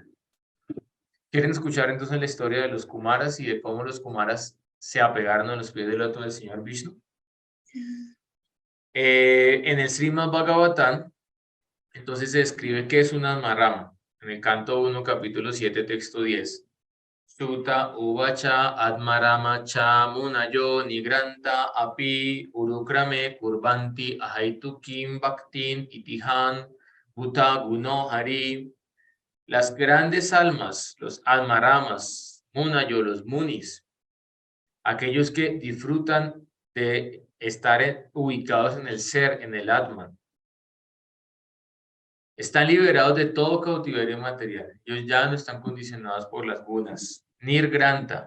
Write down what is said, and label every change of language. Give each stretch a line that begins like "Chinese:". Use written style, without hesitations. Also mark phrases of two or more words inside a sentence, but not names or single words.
Spanish: ¿Quieren escuchar entonces la historia de los Kumaras y de cómo los Kumaras se apegaron a los pies del loto del Señor Vishnu? En el Srimad Bhagavatam, entonces se describe que es una Atmarama, en el canto 1, capítulo 7, texto 10.
Sanskrit: Suta uvacha atmarama cha munayo nigranta api urukrame kurbanti ahaitukim bhaktin itihan buta guno hari.
Spanish: Las grandes almas, los atmaramas, munayo, los munis, aquellos que disfrutan de estar ubicados en el ser, en el Atman, están liberados de todo cautiverio material. Ellos ya no están condicionados por las gunas. Nirgranta.